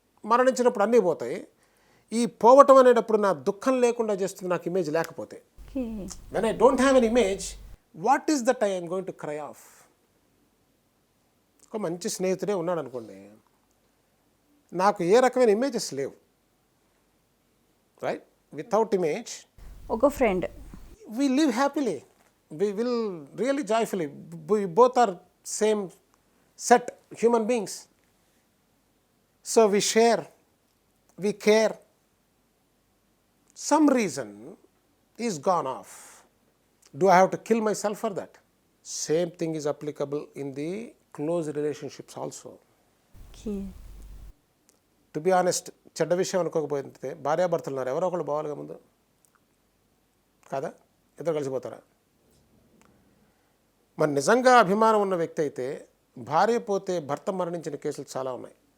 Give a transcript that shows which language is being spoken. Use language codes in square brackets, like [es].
[te] మరణించినప్పుడు అన్నీ పోతాయి. ఈ పోవటం అనేటప్పుడు నా దుఃఖం లేకుండా చేస్తుంది నాకు ఇమేజ్ లేకపోతే. [en] When I don't have an image, what is that I am going to cry of? [te] ఒక మంచి స్నేహితుడే ఉన్నాడు అనుకోండి, నాకు ఏ రకమైన ఇమేజెస్ లేవు, రైట్? [en] without image [te] ఒక friend, [en] we live happily, we will really joyfully, we both are same set human beings, so we share, we care. Some reason is gone off, do I have to kill myself for that? Same thing is applicable in the close relationships also. To be honest, [te] చెడ్డ విషయం అనుకోకపోతే భార్యాభర్తలు ఉన్నారు, ఎవరో ఒకళ్ళు పోవాలిగా ముందు, కాదా? ఇద్దరు కలిసిపోతారా? మరి నిజంగా అభిమానం ఉన్న వ్యక్తి అయితే భార్య పోతే భర్త మరణించిన కేసులు చాలా ఉన్నాయి.